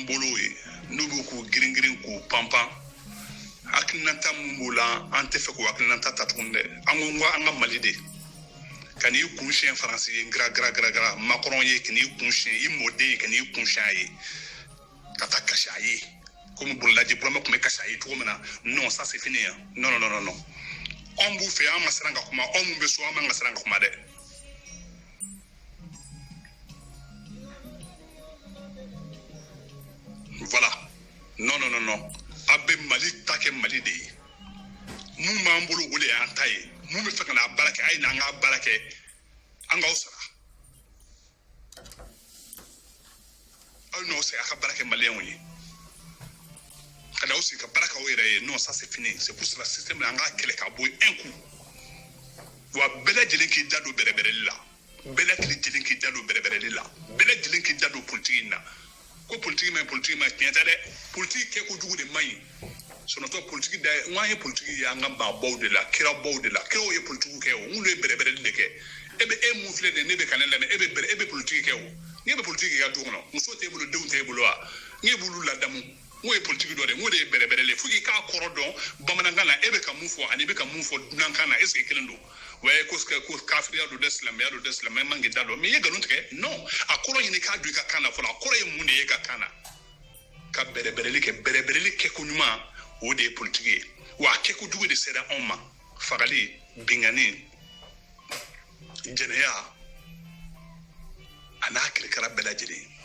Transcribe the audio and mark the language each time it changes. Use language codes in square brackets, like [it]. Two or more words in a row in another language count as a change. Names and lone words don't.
[bm] bolo ye n'u bɛ k'u girin-girin k'u panpan hakilinata mun b'o la an tɛ fɛ k'u hakilinata ta tuguni dɛ an ko n ko an ka Mali de ka n'i kun siɲɛ Faransi ye gara Macron ye ka n'i kun siɲɛ i mɔden ye ka n'i kun siɲɛ a ye ka taa kasi a ye komi bololaji Burama tun bɛ kasi a ye cogo min na [fr] non ça c'est fini non [bm] an b'u fɛ an ma siran ka kuma an mun bɛ so an man ka siran ka kuma dɛ voilà non a bɛ Mali ta kɛ Mali de ye mun b'an bolo o de y'an ta ye mun bɛ fɛ ka n'a baara kɛ a ye n'an ka baara kɛ an k'aw sara aw n'aw sara a ka baara kɛ maliyɛnw ye ka n'aw sigi ka baara kɛ aw yɛrɛ ye [fr] non ça c'est fini c'est pour cela système [bm] an k'a kɛlɛ ka bɔ yen [fr] un coup [bm] wa bɛɛ lajɛlen k'i da don bɛrɛbɛrɛli la bɛɛ lajɛlen k'i da don bɛrɛbɛrɛli la bɛɛ lajɛlen k'i da don politiki in na ko politiki ma ɲi tiɲɛ tɛ dɛ politiki kɛ kojugu de man ɲi sinɔtɔ politiki da n k'an ye politiki ye an ka maabaw de la kirabaw de la kiraw ye politikiw kɛ o n k'olu ye bɛrɛbɛrɛli de kɛ e mun filɛ nin ye ne bɛ ka ne lamɛn e bɛ politiki kɛ o n'i bɛ politiki kɛ i ka du kɔnɔ muso t'e bolo denw t'e bolo wa n'i b'olu ladamu n k'o ye politiki dɔ de n k'o de ye bɛrɛbɛrɛli ye fo k'i k'a kɔrɔ dɔn bamanankan na e bɛ ka mun fɔ ani bɛ ka mun fɔ dunankan na [fr] est ce que [bm] kelen don wa ko kafiriya don dɛ silamɛya don dɛ silamɛya man k'i da dɔn mais i ye nkalon tigɛ non a kɔrɔ ɲini k'a don i ka kan na fɔlɔ a kɔrɔ ye mun de ye e ka kan na ka bɛrɛbɛrɛli kɛ bɛrɛbɛrɛli kɛko ɲuman o de ye politiki ye wa a kɛkojugu de sera anw ma fagali bingani jɛnɛya a n'a kirikara bɛɛ lajɛlen